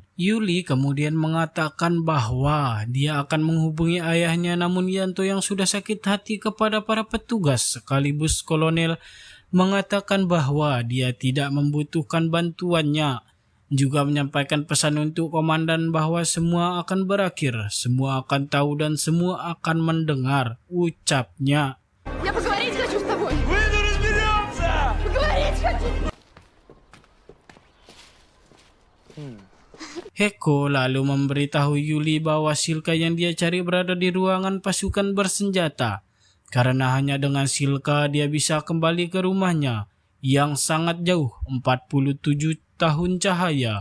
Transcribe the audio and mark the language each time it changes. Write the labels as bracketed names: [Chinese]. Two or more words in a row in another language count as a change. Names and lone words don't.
[Indonesian] Yuli kemudian mengatakan bahwa dia akan menghubungi ayahnya, namun Yanto yang sudah sakit hati kepada para petugas sekaligus kolonel mengatakan bahwa dia tidak membutuhkan bantuannya. juga menyampaikan pesan untuk komandan bahwa semua akan berakhir, semua akan tahu dan semua akan mendengar, ucapnya. [Russian] Я поговорить хочу с тобой. Поговорить хочу. [Indonesian] Heko lalu memberitahu Yuli bahwa Silka yang dia cari berada di ruangan pasukan bersenjata. Karena hanya dengan Silka dia bisa kembali ke rumahnya yang sangat jauh, 47 tahun cahaya.